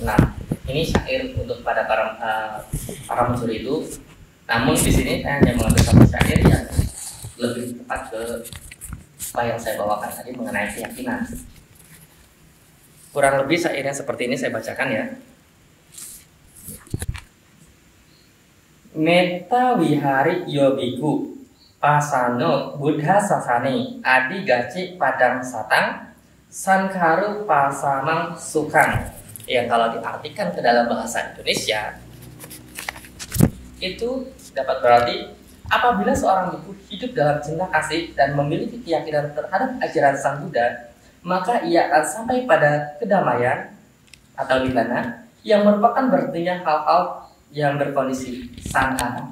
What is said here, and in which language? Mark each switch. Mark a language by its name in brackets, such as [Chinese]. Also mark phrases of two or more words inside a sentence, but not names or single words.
[Indonesian] Ini syair untuk para mencuri itu. Namun di sini saya hanya mengambil satu syair yang lebih tepat ke apa yang saya bawakan tadi mengenai keyakinan. Kurang lebih syairnya seperti ini saya bacakan ya. [Pali] Metta wihari yobiku pasano buddha sasani adi gaci padang satang sankaru pasamang sukang. [Indonesian] Yang kalau diartikan ke dalam bahasa Indonesia itu dapat berarti apabila seorang biku hidup dalam cinta kasih dan memiliki keyakinan terhadap ajaran Sang Buddha, maka ia akan sampai pada kedamaian atau nirvana yang merupakan berartinya hal-hal yang berkondisi sangha.